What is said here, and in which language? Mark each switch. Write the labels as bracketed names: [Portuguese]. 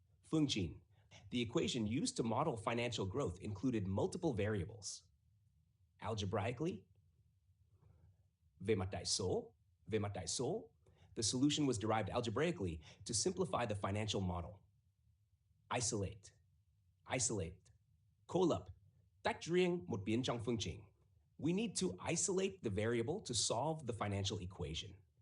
[English] Fungqin. The equation used to model financial growth included multiple variables. Algebraically, về mặt đại số, the solution was derived algebraically to simplify the financial model. Isolate. [Vietnamese] Cô lập, tách riêng một biến trong phương trình. [English] We need to isolate the variable to solve the financial equation.